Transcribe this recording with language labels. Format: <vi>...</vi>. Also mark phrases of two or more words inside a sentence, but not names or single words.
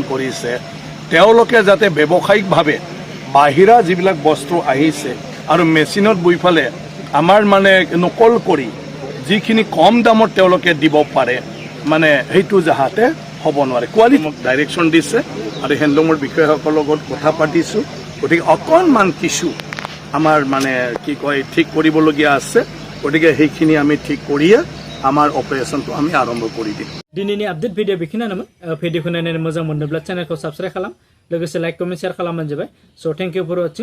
<as>কৰিছে তেওঁলোকে যাতে ব্যৱসায়িকভাৱে বাহিৰা যিবিলাক বস্তু আহিছে আৰু মেচিনত বৈ ফালে আমাৰ মানে নকল কৰি যিখিনি কম দামত তেওঁলোকে দিব পাৰে মানে সেইটো যাহাতে হ'ব নোৱাৰে</as> <en>quality direction</en> <as>দিছে আৰু হেণ্ডলুমৰ বিষয়াসকলৰ লগত কথা পাতিছোঁ গতিকে অকণমান কিছু আমাৰ মানে কি কয় ঠিক কৰিবলগীয়া আছে গতিকে সেইখিনি আমি ঠিক কৰিয়ে আমার অপারেশনটো আমি আরম্ভ করে দিই</as> <brx>दिनैनि</brx> <en>update video</en> <brx>बेखिनियानोमोन भिडिअखौ नायनानै मोजां मोनोब्ला चेनेलखौ साबस्क्राइब खालाम लोगोसे</brx> <en>like comment share</en> <brx>खालामबानो जाबाय स'</brx> <en>thank you for watching</en>